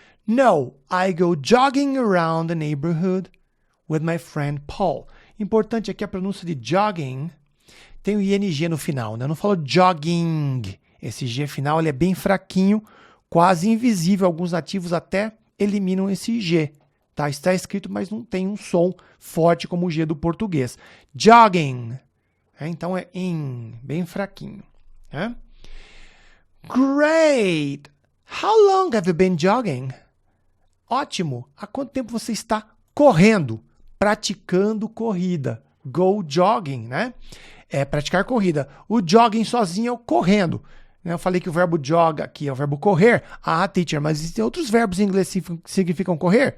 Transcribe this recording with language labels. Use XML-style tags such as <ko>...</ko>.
<en>No, I go jogging around the neighborhood with my friend Paul.</en> <pt>Importante aqui a pronúncia de jogging. Tem o ING no final, né? Eu não falo jogging. Esse G final ele é bem fraquinho, quase invisível. Alguns nativos até eliminam esse G. Tá? Está escrito, mas não tem um som forte como o G do português. Jogging. Então é in, bem fraquinho.</pt> <en>Great. How long have you been jogging?</en> <pt>Ótimo. Há quanto tempo você está correndo? Praticando corrida.</pt> <en>Go jogging,</en> <pt>né? É praticar corrida. O jogging sozinho é o correndo. Eu falei que o verbo jog aqui é o verbo correr. Ah, teacher, mas existem outros verbos em inglês que significam correr?</pt>